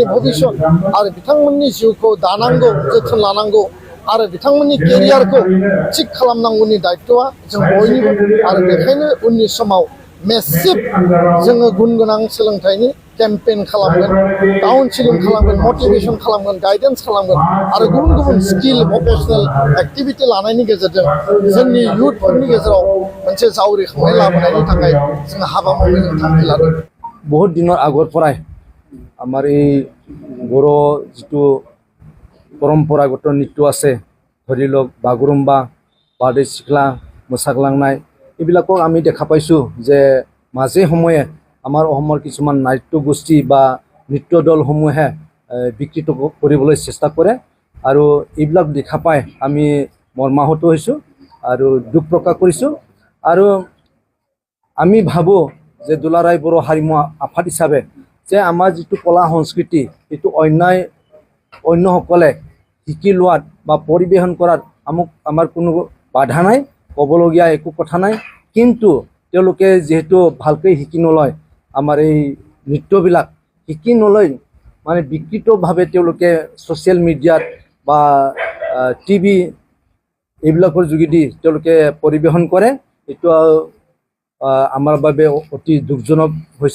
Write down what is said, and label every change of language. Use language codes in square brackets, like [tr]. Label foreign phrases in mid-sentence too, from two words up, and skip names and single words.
[brx] भबिष्यत आरो बिथांमोननि जिउखौ दानांगौ जोथोन लानांगौ आरो बिथांमोननि केरियारखौ थिक खालामनांगौनि दायित्वआ जों बयनिबो आरो बेखायनो उननि समाव मेसिभ जोङो गुन गोनां सोलोंथाइनि केम्पेइन खालामगोन काउन्सिलिं खालामगोन मटिभेसन खालामगोन गाइडेन्स खालामगोन आरो गुबुन गुबुन स्किल भकेसनेल एक्टिभिटि लानायनि गेजेरजों जोंनि इयुथफोरनि गेजेराव मोनसे जावरिखांनाय लाबोनायनि थाखाय जों हाबा मावनो जों थांखि लादों [as] বহুত দিনৰ আগৰ পৰায় আমাৰ এই বৰ' জিতু পৰম্পৰাগত নৃত্য আছে ধৰি লওক বাগুৰুম্বা বাৰदै सिख्ला मोसाग्लांनाय এইবিলাকক আমি দেখা পাইছোঁ যে মাজে সময়ে আমাৰ অসমৰ কিছুমান নাট্য গোষ্ঠী বা নৃত্য দলসমূহে বিকৃত কৰিবলৈ চেষ্টা কৰে আৰু এইবিলাক দেখা পাই আমি মৰ্মাহত হৈছোঁ আৰু দুখ প্ৰকাশ কৰিছোঁ আৰু আমি ভাবোঁ যে দুলাৰায় बर' हारिमु आफाद हिसाबै যে আমাৰ যিটো কলা সংস্কৃতি এইটো অন্যসকলে শিকি লোৱাত বা পৰিৱেশন কৰাত আমাৰ কোনো বাধা নাই ক'বলগীয়া একো কথা নাই কিন্তু তেওঁলোকে যেহেতু ভালকৈ শিকি নলয় আমাৰ এই নৃত্যবিলাক শিকি নলয় মানে বিকৃতভাৱে তেওঁলোকে ছ'চিয়েল মিডিয়াত বা টিভি এইবিলাকৰ যোগেদি তেওঁলোকে পৰিৱেশন কৰে এইটো আমাৰ বাবে অতি দুখজনক হৈছে